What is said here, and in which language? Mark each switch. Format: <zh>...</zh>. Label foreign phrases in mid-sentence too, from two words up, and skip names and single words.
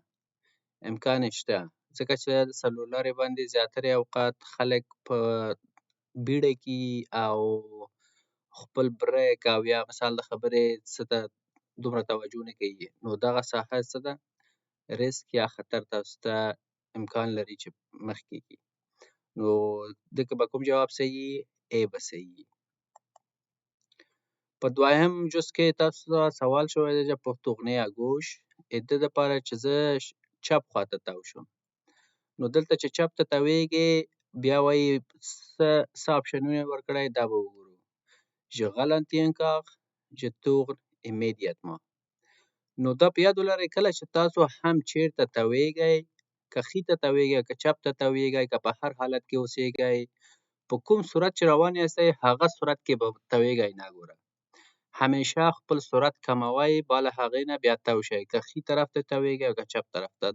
<ps>امکان یې شته، ځکه چې د څلور لارې باندې زیاتره اوقات خلک په بیړه کې او خپل بریک او یا مثال د خبرې څه ته دومره توجه نه کوي. نو دغه ساحه څه ده؟ ریسک یا خطر تاسو ته امکان لري چې مخکې کړي. نو دغه به کوم جواب صحیح؟ ای به صحیح. په دویم جز کې تاسو ته سوال شوی دی چې</ps> <fr>pour tourner à gauche</fr> <ps>د دې دپاره چې زه چپ خواته تاو شم. نو دلته چې چپ ته تاویږې بیا وایي څه آپشنونه یې ورکړی دا به وګورو.</ps> <fr>Je ralentis encore, je tourne immédiatement.</fr> <ps>نو دا په یاد ولرئ کله چې تاسو هم چیرته تاویږئ، که ښي ته تاویږئ که چپ ته تاویږئ که په هر حالت کې اوسیږئ، په کوم صورت چې روان یاستئ هغه صورت کې به تاویږئ نه ګوره. همیشه خپل سرعت کموئ، بالا هغې نه بیا تاو شئ، که ښي طرف ته تاویږئ او که چپ طرف ته.</ps>